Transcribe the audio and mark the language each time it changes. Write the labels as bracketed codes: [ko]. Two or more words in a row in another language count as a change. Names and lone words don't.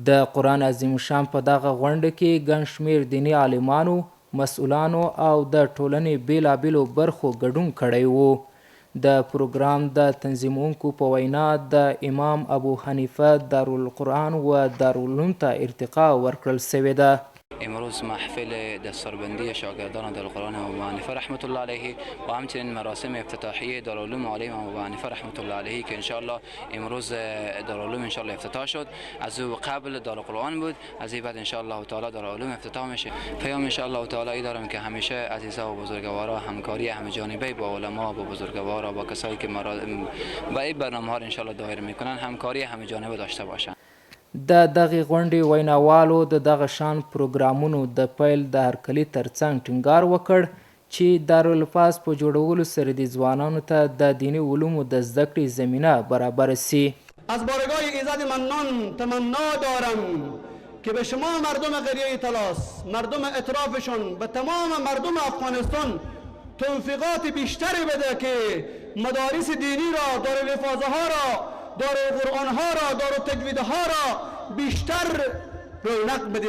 [ps] د قرآن عظیم شان په دغه غونډه کې ګڼ شمېر دیني عالمانو، مسؤلانو او د ټولنې بېلابېلو برخو ګډون کړی و. د پروګرام د تنظیمونکو په وینا د امام ابو حنیفه دارالقرآن و دارالعلوم ته ارتقا ورکړل سوې ده. [fa] امروز محفل دستاربندی شاگردان دارالقرآن امام ابو حنیفه [ar] رحمت الله علیه [fa] و همچنین مراسم افتتاحیه دارالعلوم عالی امام ابو حنیفه [ar] رحمت الله علیه [fa] که انشاءالله امروز دارالعلوم انشاءالله افتتاح شد. از او قبل دارالقرآن بود، از این بعد [ar] انشاءالله تعالی [fa] دارالعلوم افتتاح میشه. پیام [ar] انشاءالله تعالی [fa] ای دارم که همیشه عزیزا و بزرگوارا همکاری همه جانبه با علما، با بزرگوارا، با کسایی که با این برنامه ها انشاءالله دایر میکنن همکاری همه جانبه داشته باشن. [ps] د دغې غونډې ویناوالو د دغه شان پروګرامونو د پیل د هرکلي ترڅنګ ټینګار وکړ چې دارالفاظ په جوړولو سره د ځوانانو ته د دیني علومو د زده کړې زمینه برابر سي. [fa] از بارگاه ایزد منان تمنا دارم که به شما مردم قریه تلاس، مردم اطرافشون، به تمام مردم افغانستان توفیقات بیشتری بده که مدارس دینی را، دارالحفاظه ها را، دارالقرآن ها را، دارالتجوید ها را بیشتر رونق بدیم.